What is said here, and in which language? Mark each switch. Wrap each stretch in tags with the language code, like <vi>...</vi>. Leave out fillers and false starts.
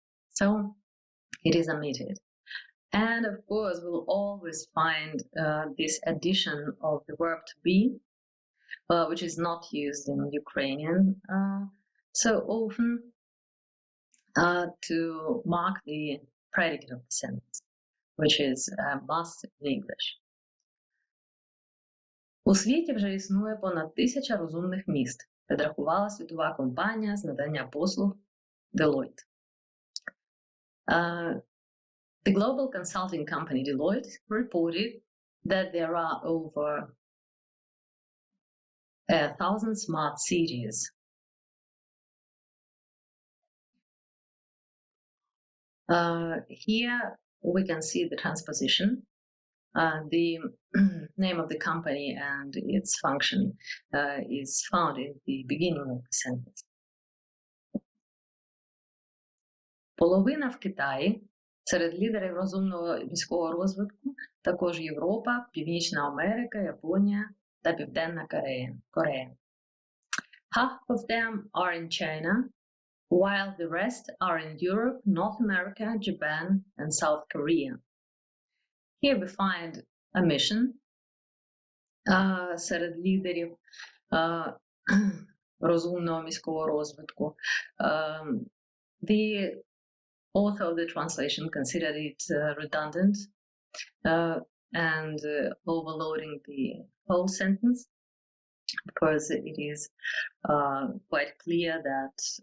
<en>So it is omitted. And of course, we'll always find this addition of the verb to be, which is not used in Ukrainian so often, to mark the predicate of the sentence, which is must in English.</en> <uk>У світі вже існує понад 1000 розумних міст, підрахувала світова компанія з надання послуг Deloitte.</uk> <en>The global consulting company Deloitte reported that there are over 1,000 smart cities. Here we can see the transposition. The name of the company and its function is found in the beginning of the sentence.</en> <uk>Половина в Китаї, серед лідерів розумного міського розвитку, також Європа, Північна Америка, Японія та Південна Корея.</uk> <en>Half of them are in China, while the rest are in Europe, North America, Japan, and South Korea. Here we find omission</en> <uk>серед лідерів розумного міського розвитку.</uk> <en>The author of the translation considered it redundant and overloading the whole sentence, because it is quite clear that</en>